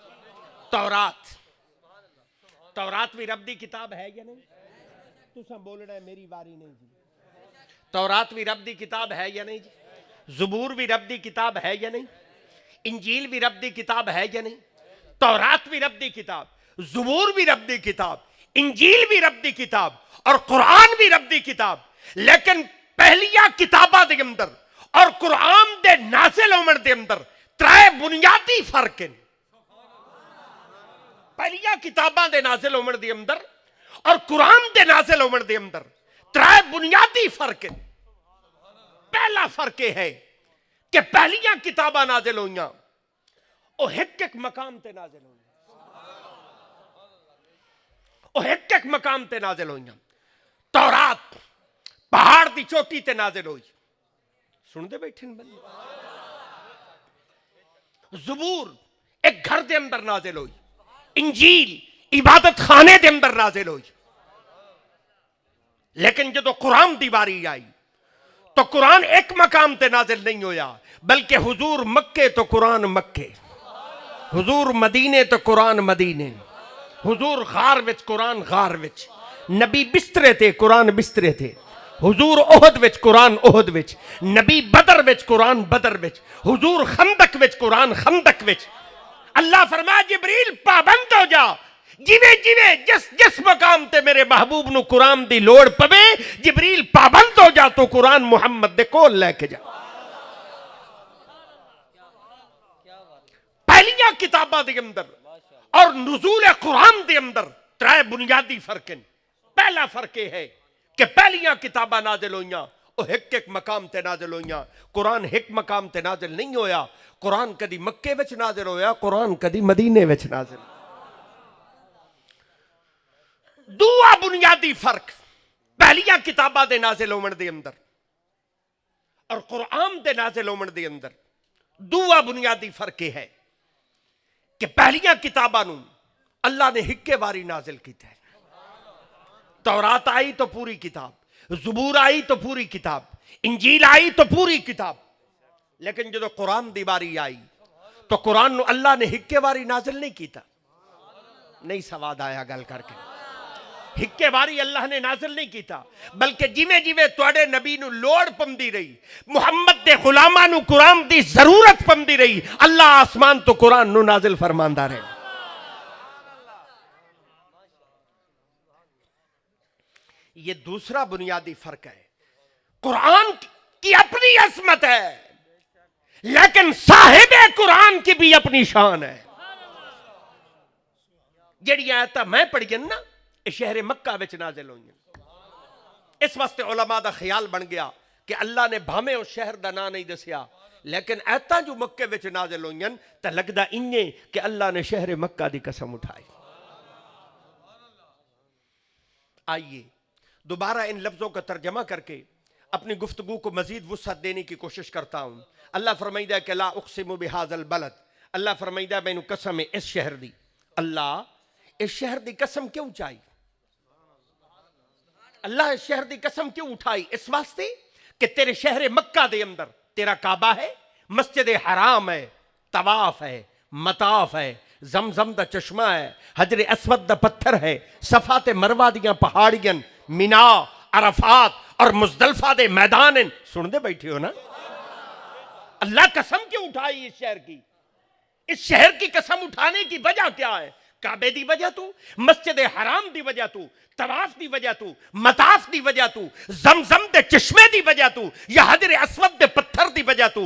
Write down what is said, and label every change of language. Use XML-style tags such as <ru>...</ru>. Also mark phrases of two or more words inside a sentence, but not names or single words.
<pa>تورات بھی رب دی کتاب ہے یا نہیں تساں بولنا ہے میری واری نہیں جی تورات بھی رب دی کتاب ہے یا نہیں جی زبور بھی رب دی کتاب ہے یا نہیں انجیل بھی رب دی کتاب ہے یا نہیں تورات بھی رب دی کتاب زبور بھی رب دی کتاب انجیل بھی رب دی کتاب اور قرآن بھی رب دی کتاب لیکن پہلیاں کتاباں دے اندر اور قرآن دے نازل ہومن دے اندر 3 بنیادی فرق ہیں پہلیاں کتاباں دے نازل ہومن دے اندر اور قرآن دے نازل ہومن دے اندر 3 بنیادی فرق ہیں پہلا فرق یہ ہے کہ پہلیاں کتاباں نازل ہوئیاں او ایک مقام تے نازل ہوئیاں او ایک مقام تے نازل ہوئیاں تورات پہاڑ دی چوٹی تے نازل ہوئی سن دے بیٹھے بندے زبور ایک گھر دے اندر نازل ہوئی انجیل عبادت خانے دے اندر نازل ہوئی لیکن جدو قرآن دی باری آئی تو قرآن ایک مقام تے نازل نہیں ہویا بلکہ حضور مکے تو قرآن مکے حضور مدینے تو قرآن مدینے حضور غار وچ قرآن غار وچ نبی بسترے تے قرآن بسترے تے حضور احد وچ قرآن احد وچ نبی بدر وچ قرآن بدر وچ حضور خندق وچ قرآن خندق وچ اللہ فرمایا جبریل پابند ہو جا جس مقام تے میرے محبوب نو قرآن دی لوڑ پوے جبریل پابند ہو جا تو قرآن محمد دے کول لے کے جا پہلیاں کتاباں دے اندر اور نزول قرآن دے اندر 3 بنیادی فرق ہیں پہلا فرق یہ ہے کہ پہلیاں کتاباں نازل ہوئیاں وہ ایک مقام تے نازل ہوئیاں قرآن ایک مقام تے نازل نہیں ہویا قرآن کدی مکے وچ نازل ہویا قرآن کدی مدینے وچ نازل دوسرا بنیادی فرق پہلیاں کتاباں دے نازل ہومن دے اندر اور قرآن دے نازل ہومن دے اندر دوسرا بنیادی فرق یہ ہے کہ پہلیاں کتاباں نوں اللہ نے ہکے واری نازل کیتا ہے تورات آئی تو پوری کتاب زبور آئی تو پوری کتاب انجیل آئی تو پوری کتاب لیکن جدو قرآن دی باری آئی تو قرآن نو اللہ نے ہکے واری نازل نہیں کیتا نہیں سواد آیا گل کر کے ہکے باری اللہ نے نازل نہیں کیتا بلکہ جویں جویں تواڈے نبی نو لوڑ پمدی رہی محمد دے غلاماں نو قرآن دی ضرورت پمدی رہی اللہ آسمان تو قرآن نو نازل فرماندا رہے.</pa> <ur>یہ دوسرا بنیادی فرق ہے. قرآن کی اپنی عظمت ہے لیکن صاحب قرآن کی بھی اپنی شان ہے.</ur> <pa>جڑی آیت میں پڑھی نا شہر مکہ وچ نازل ہوئی اس واسطے علماء دا خیال بن گیا کہ اللہ نے بھامے اس شہر دا نام نہیں دسیا لیکن ایتاں جو مکے وچ نازل ہوئی تے لگدا انجے کہ اللہ نے شہر مکہ دی قسم اٹھائی.</pa> <ur>آئیے دوبارہ ان لفظوں کا ترجمہ کر کے اپنی گفتگو کو مزید وسعت دینے کی کوشش کرتا ہوں.</ur> <pa>اللہ فرمائیدہ کہ</pa> <ar>لا اقسم بہذا البلد,</ar> <pa>اللہ فرمائیدہ میں نے قسم ہے اس شہر دی. اللہ اس شہر دی قسم کیوں چاہی؟ اللہ اس شہر دی قسم کیوں اٹھائی؟ اس واسطے کہ تیرے شہر مکہ دے اندر تیرا کعبہ ہے, مسجد حرام ہے, طواف ہے, مطاف ہے, زمزم دا چشمہ ہے, حجر اسود دا پتھر ہے, صفا تے مروہ دیاں پہاڑیاں, مینا, عرفات اور مزدلفہ دے میدان. سن دے بیٹھے ہو نا؟</pa> <ur>اللہ قسم کیوں اٹھائی اس شہر کی؟ اس شہر کی قسم اٹھانے کی وجہ کیا ہے؟</ur> <pa>کعبے دی وجہ تو, مسجد حرام دی وجہ تو, طواف دی وجہ تو, مطاف دی وجہ تو, زمزم دے چشمے دی وجہ تو, یا حجر اسود دے پتھر دی وجہ تو.</pa>